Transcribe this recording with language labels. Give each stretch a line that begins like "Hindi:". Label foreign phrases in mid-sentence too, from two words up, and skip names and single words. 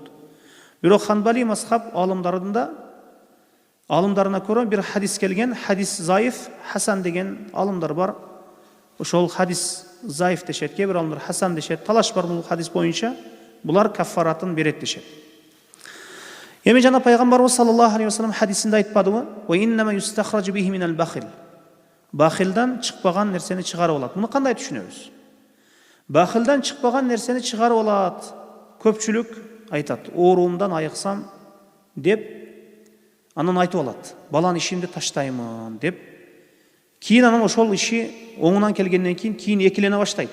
Kyrgyz: Бирок Ханбали мазхаб алымдарына көрө бир хадис келген, хадис заиф, хасан деген алымдар бар. Ошол хадис заиф дешет, кээ бир алымдар хасан дешет. Талаш бар бул хадис боюнча. Булар каффаратын берет дешет. Эми жана пайгамбарыбыз
Arabic: صلى الله عليه وسلم
Kyrgyz: хадисинде айтпадыбы?
Arabic: "وإنما يستخرج به من البخيل."
Kyrgyz: бахилдан чыкпаган нерсени чыгарып алат. Муну кандай түшүнөбүз? Бахилдан чыкпаган нерсени чыгарып алат. Көпчүлүк айтат, оорумдан айыксам деп анан айтып алат. Балан ишимди таштаймын деп. Кийин анан ошол иши оңунан келгенден кийин экилене баштайт.